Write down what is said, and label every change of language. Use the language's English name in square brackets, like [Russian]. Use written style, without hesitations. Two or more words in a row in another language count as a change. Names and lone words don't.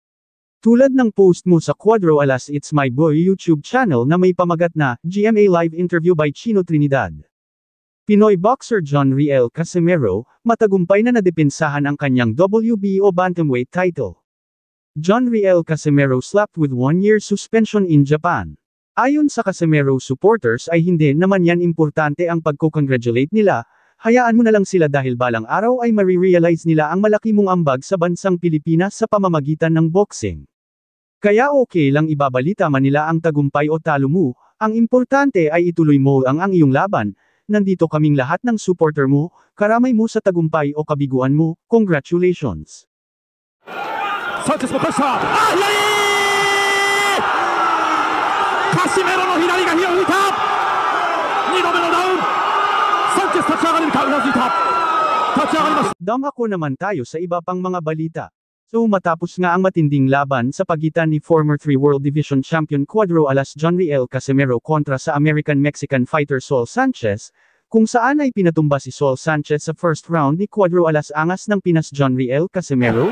[Filipino] Tulad ng post mo sa Cuadro alas It's My Boy YouTube channel na may pamagat na, GMA Live Interview by Chino Trinidad. Pinoy boxer John Riel Casimero, matagumpay na nadepensahan ang kanyang [English] WBO bantamweight title. John Riel Casimero slapped with 1-year suspension in Japan. [Filipino] Ayon sa Casimero supporters ay hindi naman yan importante ang pagko-congratulate nila, hayaan mo na lang sila dahil balang araw ay marirealize nila ang malaki mong ambag sa bansang Pilipinas sa pamamagitan ng boxing. Kaya okay lang ibabalita man nila ang tagumpay o talo mo, ang importante ay ituloy mo ang iyong laban, nandito kaming lahat ng supporter mo, karamay mo sa tagumpay o kabiguan mo, congratulations! Sanchez po pressa! Casimero no hinari ga hinuita! [Japanese] 2度目のダウン! Sanchez 立ち上がれるか、うなずいた! 立ち上がります! [Filipino] Dumako naman tayo sa iba pang mga balita. So matapos nga ang matinding laban sa pagitan ni [English] former 3 World Division Champion [Filipino] Cuadro alas John Riel Casimero kontra sa [English] American-Mexican fighter [Filipino] Saul Sanchez, kung saan ay pinatumba si Saul Sanchez sa [English] first round [Filipino] ni Cuadro alas angas ng Pinas John Riel Casimero.